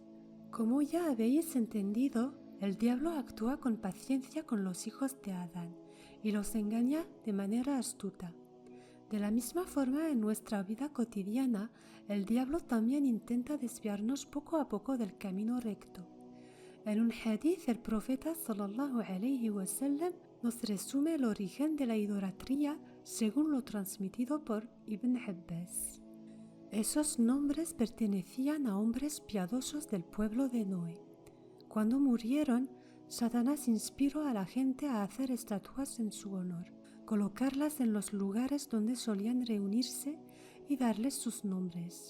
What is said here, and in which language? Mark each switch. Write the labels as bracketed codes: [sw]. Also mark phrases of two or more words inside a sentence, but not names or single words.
[es] Como ya habéis entendido, el diablo actúa con paciencia con los hijos de Adán y los engaña de manera astuta. De la misma forma, en nuestra vida cotidiana, el diablo también intenta desviarnos poco a poco del camino recto. En un hadith, el profeta [ar] صلى الله عليه وسلم [es] nos resume el origen de la idolatría según lo transmitido por Ibn Abbas. Esos nombres pertenecían a hombres piadosos del pueblo de Noé. Cuando murieron, Satanás inspiró a la gente a hacer estatuas en su honor, colocarlas en los lugares donde solían reunirse y darles sus nombres.